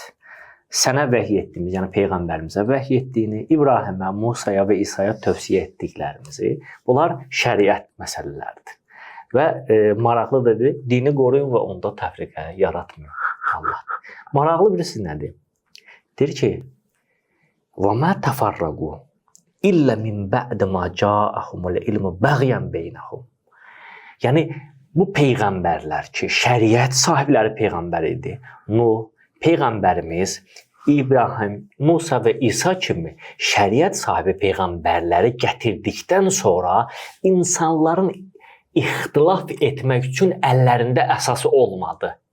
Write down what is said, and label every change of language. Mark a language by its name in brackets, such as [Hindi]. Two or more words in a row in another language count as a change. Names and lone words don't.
[Azerbaijani] Sənə vəhiy etdiyimiz, yəni Peyğəmbərimizə vəhiy etdiyini, İbrahimə, Musaya və İsa'ya tövsiyə etdiklərimizi, bunlar şəriət məsələləridir. Və maraqlıdır, dini qoruyun və onda təfriqə yaratmayın Allah. Maraqlı birisi nədir? Deyir ki, [Arabic] وَمَا تَفَرَّقُوا إِلَّا مِنْ بَعْدَ مَا جَاءَهُمُ الْعِلْمُ بَغْيًا بَيْنَهُمْ. [Azerbaijani] Yəni, bu Peyğəmbərlər ki, şəriət sahibləri Peyğəmbər idi. Nuh, Peyğəmbərimiz, İbrahim, Musa və İsa kimi şəriət sahibi Peyğəmbərləri gətirdikdən sonra insanların ixtilaf etmək üçün əllərində əsası olmadı.